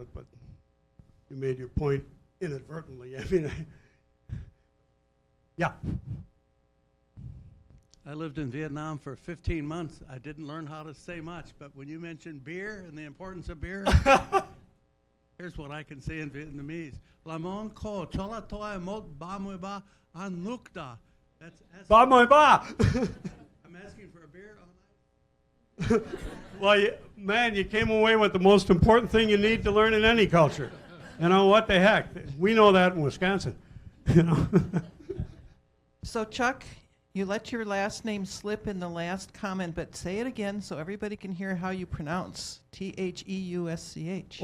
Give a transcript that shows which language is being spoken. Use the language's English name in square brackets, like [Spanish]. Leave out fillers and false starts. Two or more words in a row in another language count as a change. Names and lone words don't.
[English] But you made your point inadvertently. I mean, yeah. I lived in Vietnam for 15 months. I didn't learn how to say much, but when you mentioned beer and the importance of beer, here's what I can say in Vietnamese. [Vietnamese] Lamon ko chola toa mot ba mui ba an nukta. [English] That's [Vietnamese] Ba moi ba. [English] I'm asking for a beer on Well, man, you came away with the most important thing you need to learn in any culture. You know, what the heck? We know that in Wisconsin. You know? So Chuck, you let your last name slip in the last comment, but say it again so everybody can hear how you pronounce Theusch.